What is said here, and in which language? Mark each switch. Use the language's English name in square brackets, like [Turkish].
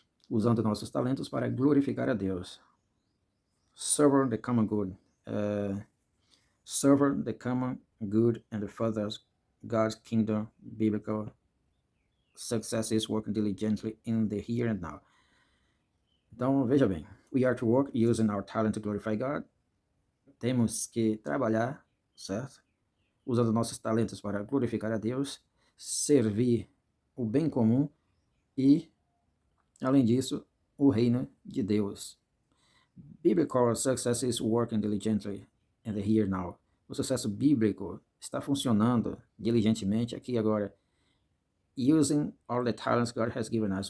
[Portuguese] Usando nossos talentos para glorificar a Deus. [English] Serve the common good. Serve the common good and further God's kingdom. Biblical success is working diligently in the here and now. [Portuguese] Então, veja bem. [English] We are to work using our talent to glorify God. [Portuguese] Temos que trabalhar, certo? Usando nossos talentos para glorificar a Deus, servir o bem comum e, além disso, o reino de Deus. [English] Biblical success is working diligently in the here now. [Portuguese] O sucesso bíblico está funcionando diligentemente aqui e agora. [English] Using all the talents God has given us.